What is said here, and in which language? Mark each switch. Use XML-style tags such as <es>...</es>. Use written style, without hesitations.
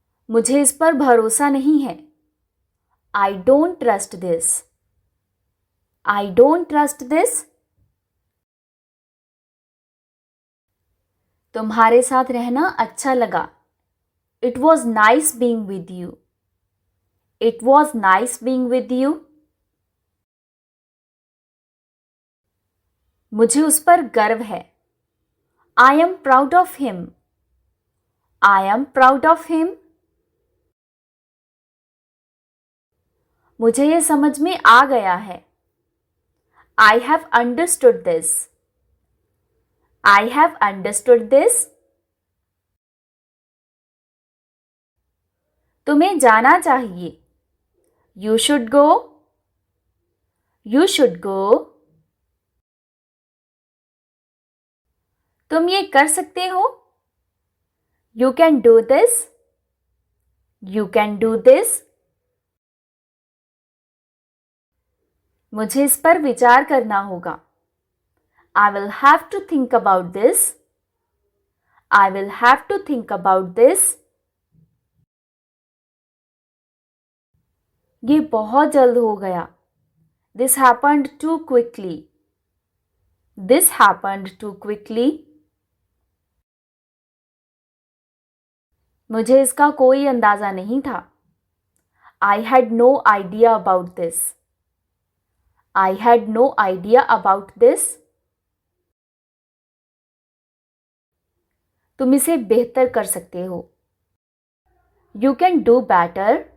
<hi>मुझे इस पर भरोसा नहीं है.</hi> <en>I don't trust this. I don't trust this.</en> <hi>तुम्हारे साथ रहना अच्छा लगा.</hi> <en>It was nice being with you. It was nice being with you.</en> <hi>मुझे उस पर गर्व है.</hi> <en>I am proud of him. I am proud of him.</en> <hi>मुझे ये समझ में आ गया है.</hi> <en>I have understood this. I have understood this.</en> <hi>तुम्हें जाना चाहिए.</hi> <en>You should go. You should go.</en> <hi>तुम ये कर सकते हो?</hi> <en>You can do this. You can do this.</en> <hi>मुझे इस पर विचार करना होगा.</hi> <en>I will have to think about this. I will have to think about this.</en> <hi>ये बहुत जल्द हो गया.</hi> <en>This happened too quickly. This happened too quickly.</en> <hi>मुझे इसका कोई अंदाजा नहीं था.</hi> <en>I had no idea about this. I had no idea about this.</en> <hi>तुम इसे बेहतर कर सकते हो.</hi> <en>You can do better.</en>